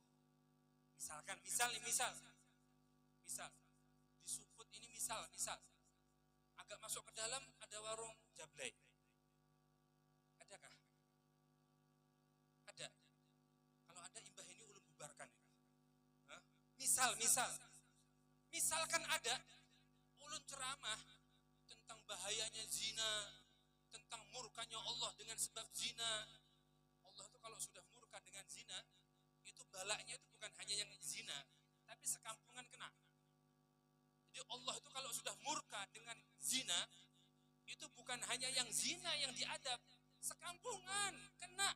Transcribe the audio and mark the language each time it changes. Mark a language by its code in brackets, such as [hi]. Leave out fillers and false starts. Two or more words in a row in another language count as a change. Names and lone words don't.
[id] Misalkan, misal di Suput ini misal agak masuk ke dalam ada warung jablay. Adakah? Ada. [bjn] Kalau ada imbah ini ulun bubarkan. [id] Hah? Misalkan ada ulun ceramah tentang bahayanya zina, tentang murkanya Allah dengan sebab zina. Allah itu kalau sudah murka dengan zina, itu balaknya itu bukan hanya yang zina, tapi sekampungan kena. Jadi Allah itu kalau sudah murka dengan zina, itu bukan hanya yang zina yang diadab, sekampungan kena.